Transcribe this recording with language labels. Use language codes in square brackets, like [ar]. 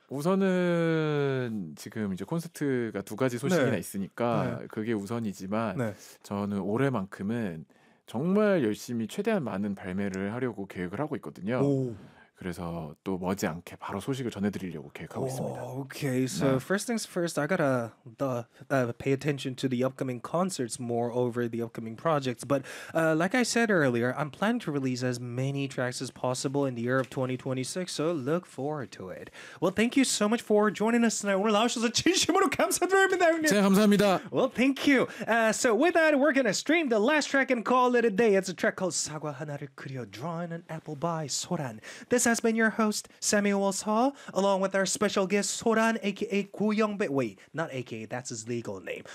[ko] 우선은 지금 이제 콘서트가 두 가지 소식이나 있으니까 그게 우선이지만 저는 올해만큼은 정말 열심히 최대한 많은 발매를 하려고 계획을 하고 있거든요 오. 그래서 또 머지않게 바로 소식을 전해드리려고 계획하고 있습니다. [en] Okay, so [ko] 네. [en] first things first, I gotta pay attention to the upcoming concerts more over the upcoming projects. But like I said earlier, I'm planning to release as many tracks as possible in the year of 2026. So look forward to it. Well, thank you so much for joining us tonight. [ko] 오늘 나오셔서 진심으로 감사드립니다, 형님. 네, 감사합니다. [en] Well, thank you. So with that, we're gonna stream the last track and call it a day. It's a track called 사과 하나를 그려 drawing an apple by 소란. This has been your host, Samuel Saw, along with our special guest, Soran, a.k.a. Gu Yongbae. Wait, not a.k.a., that's his legal name.